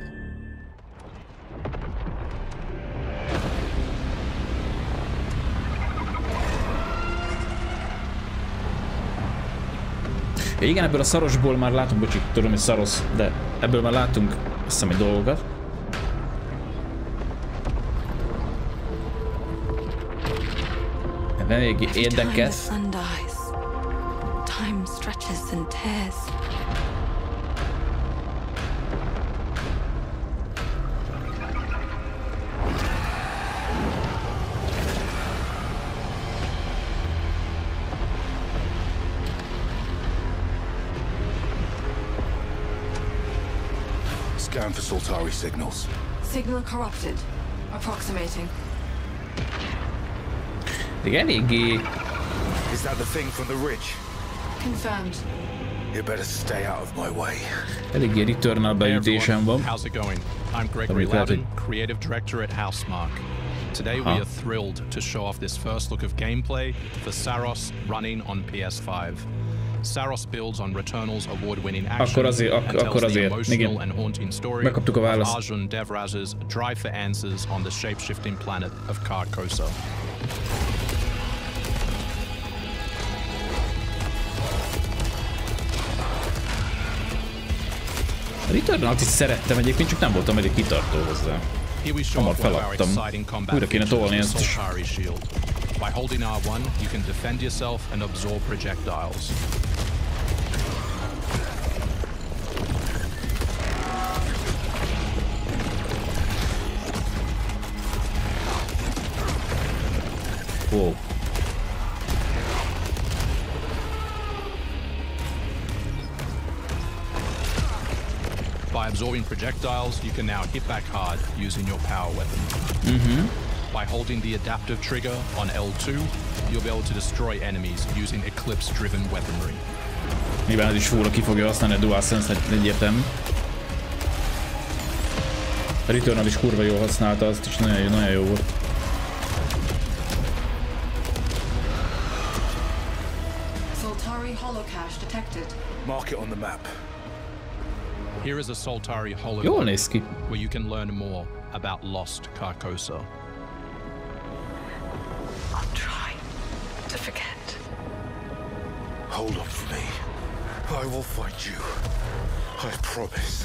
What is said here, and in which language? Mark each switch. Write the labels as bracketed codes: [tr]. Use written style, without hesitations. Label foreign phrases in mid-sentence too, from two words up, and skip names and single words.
[hu] Ja, igen, ebből a szarosból már látunk, bocsi, tudom, hogy szaros, de ebből már látunk azt hiszem, egy dolgokat. Ebben eléggé érdekes. [en] Scan for Soltari signals. Signal corrupted. Approximating. [hu] Eléggé... [en] Is that the thing from the ridge? Confirmed. You better stay out of my way. [hu] Eléggé Returnal beütésem van. [en] How's it going? I'm Gregory Látunk, Creative Director at Housemark. Today we are thrilled to show off this first look of gameplay for Saros running on PS5. Saros builds on Returnal's award-winning action and tells the emotional and haunting story of Arjun Devraz's drive for answers on the shape-shifting planet of Carcosa. [hu] A Returnalt is szerettem egyébként, csak nem voltam elég kitartó hozzá. Hamar feladtam. Újra kéne tolni ezt is. [en] By holding R1, you can defend yourself and absorb projectiles. Wow. By absorbing projectiles, you can now hit back hard using your power weapon. By holding the adaptive trigger on L2, you'll be able to destroy enemies using Eclipse-driven weaponry. [hu] Nyilván ez is fúra ki fogja használni a DualSense egyértelmű. A Returnal is kurva jól használta, azt is nagyon jó volt. [en] Soltari holocache detected. Mark it on the map. Here is a Soltari holocache [hu] Jól néz ki. [en] where you can learn more about lost Carcosa. I'll try to forget. Hold on for me. I will find you. I promise.